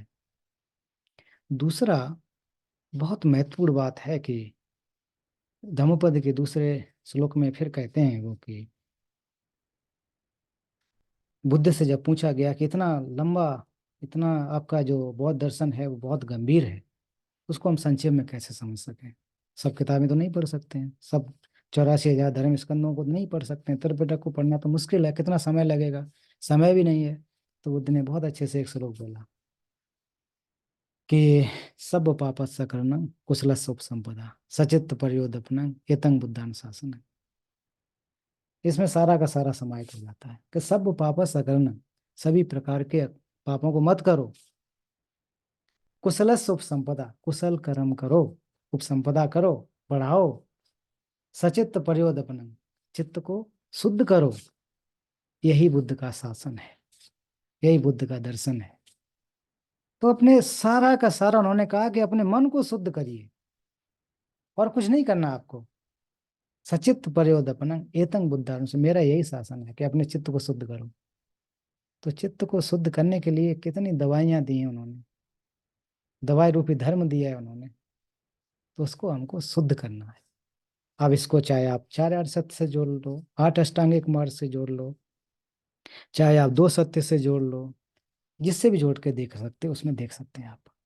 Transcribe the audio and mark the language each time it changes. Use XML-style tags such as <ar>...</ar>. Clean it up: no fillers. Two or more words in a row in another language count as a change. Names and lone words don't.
<hi>दूसरा बहुत महत्वपूर्ण बात है कि धम्मपद के दूसरे श्लोक में फिर कहते हैं वो कि बुद्ध से जब पूछा गया कि इतना लंबा, इतना आपका जो बौद्ध दर्शन है वो बहुत गंभीर है, उसको हम संक्षेप में कैसे समझ सकें। सब किताबें तो नहीं पढ़ सकते हैं, सब 84,000 धर्म स्कंदों को नहीं पढ़ सकते हैं, त्रिपिटक को पढ़ना तो मुश्किल है, कितना समय लगेगा, समय भी नहीं है। तो बुद्ध ने बहुत अच्छे से एक श्लोक बोला कि</hi> <pi>सब पापस्य कर्णं कुशलस्य उपसंपदा सचित्त पर्योदपनं एतं बुद्धानुशासन।</pi> <hi>इसमें सारा का सारा समाहित हो जाता है कि</hi> <pi>सब पापस्य कर्णं,</pi> <hi>सभी प्रकार के पापों को मत करो।</hi> <pi>कुशलस्य उपसंपदा,</pi> <hi>कुशल कर्म करो, उपसंपदा करो, बढ़ाओ।</hi> <pi>सचित्त पर्योदपनम,</pi> <hi>चित्त को शुद्ध करो। यही बुद्ध का शासन है, यही बुद्ध का दर्शन है। तो अपने सारा का सारा उन्होंने कहा कि अपने मन को शुद्ध करिए, और कुछ नहीं करना आपको।</hi> <pi>सचित्त पर्योदपनम एतं बुद्धान</pi> <hi>से, मेरा यही शासन है कि अपने चित्त को शुद्ध करो। तो चित्त को शुद्ध करने के लिए कितनी दवाइयां दी हैं उन्होंने, दवाई रूपी धर्म दिया है उन्होंने। तो उसको हमको शुद्ध करना है। अब इसको चाहे आप चार आठ सत्य से जोड़ लो, आठ अष्टांगिक मार्ग से जोड़ लो, चाहे आप दो सत्य से जोड़ लो, जिससे भी जोड़ के देख सकते हो उसमें देख सकते हैं आप।</hi>